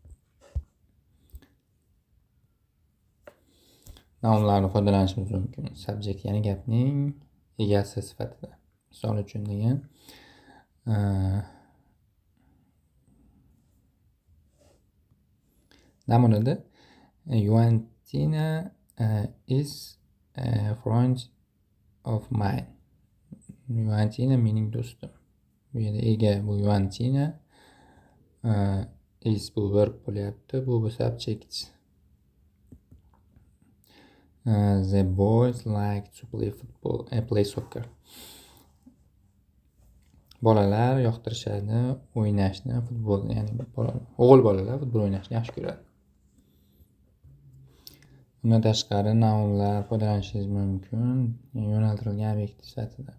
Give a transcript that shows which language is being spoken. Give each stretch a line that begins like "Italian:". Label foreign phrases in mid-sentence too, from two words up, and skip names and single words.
Uzbek: Nounlarni foydalanishimiz mumkin. Subject, ya'ni gapning egasi sifatida. Misol uchun degan, namunada
English: Yuantina is a friend of mine.
Uzbek: Yuantina mening do'stim. Bu yerda ega bu Yuantina, is bu verb bo'lyapti, bu subject.
English: The boys like to play soccer.
Uzbek: Bolalar yoqtirishadi o'ynashni, futbolni, ya'ni o'g'il bolalar futbol o'ynashni yaxshi ko'radi. Bundan tashqari nounlar foydalanishingiz mumkin yo'naltirilgan obyekt sifatida.